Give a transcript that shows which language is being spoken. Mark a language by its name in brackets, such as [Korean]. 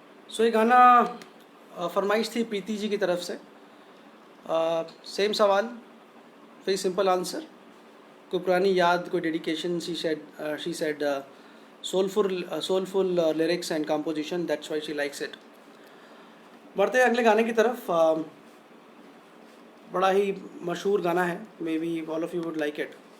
[Hindi] सो ये गाना फरमाइश थी प्रीति जी की तरफ से. सेम सवाल, [English] Very simple answer. [Hindi] कोई पुरानी याद, कोई dedication. [English] She said soulful lyrics and composition, that's why she likes it. [Hindi] बढ़ते हैं अगले गाने की तरफ. बड़ा ही मशहूर गाना है, [English] Maybe all of you would like it.